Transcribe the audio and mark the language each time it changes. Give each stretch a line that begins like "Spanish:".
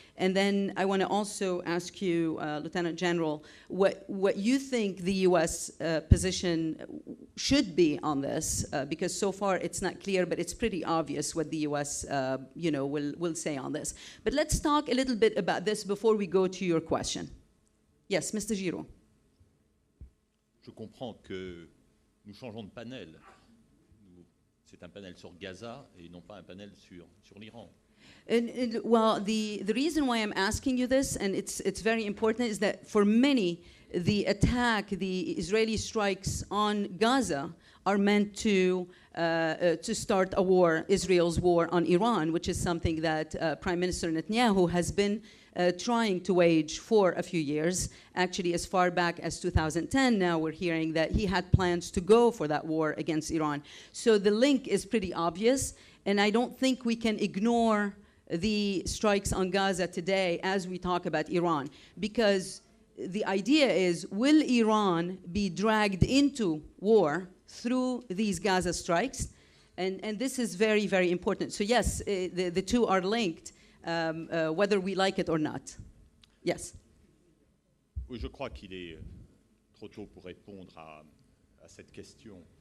English: And then I want to also ask you, Lieutenant General, what you think the U.S. Position should be on this, because so far it's not clear, but it's pretty obvious what the U.S. Will say on this. But let's talk a little bit about this before we go to your question. Yes, Mr. Giraud.
French: Je comprends que nous changeons de panel. C'est un panel sur Gaza et non pas un panel sur l'Iran.
English: Well, the reason why I'm asking you this, and it's very important, is that for many, the Israeli strikes on Gaza are meant to start a war, Israel's war on Iran, which is something that Prime Minister Netanyahu has been trying to wage for a few years. Actually, as far back as 2010, now we're hearing that he had plans to go for that war against Iran. So the link is pretty obvious, and I don't think we can ignore the strikes on Gaza today as we talk about Iran, because the idea is, will Iran be dragged into war through these Gaza strikes? And this is very, very important. So yes, the two are linked, whether we like it or not. Yes.
French: Oui, je crois qu'il est trop tôt pour répondre à cette question.